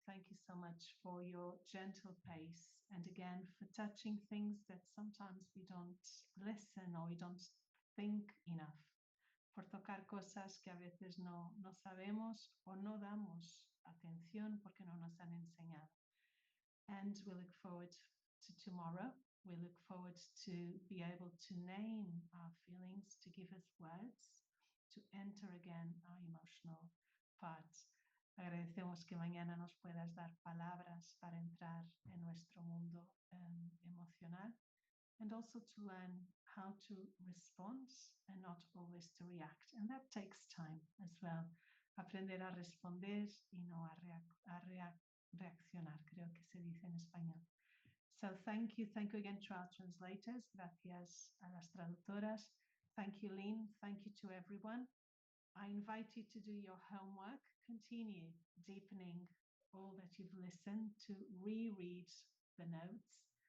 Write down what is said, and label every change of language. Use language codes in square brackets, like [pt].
[en] Thank you so much for your gentle pace and again for touching things that sometimes we don't listen or we don't think enough. [es] Por tocar cosas que a veces no sabemos o no damos atención porque no nos han enseñado. [en] And we look forward to tomorrow. We look forward to be able to name our feelings, to give us words, to enter again our emotional part. [es] Agradecemos que mañana nos puedas dar palabras para entrar en nuestro mundo emocional, [en] and also to learn how to respond and not always to react. And that takes time as well. [es] Aprender a responder y no a reaccionar, creo que se dice en español. [en] So thank you again to our translators. [es] Gracias a las traductoras. [en] Thank you, Lynn. Thank you to everyone. I invite you to do your homework. Continue deepening all that you've listened, to reread the notes.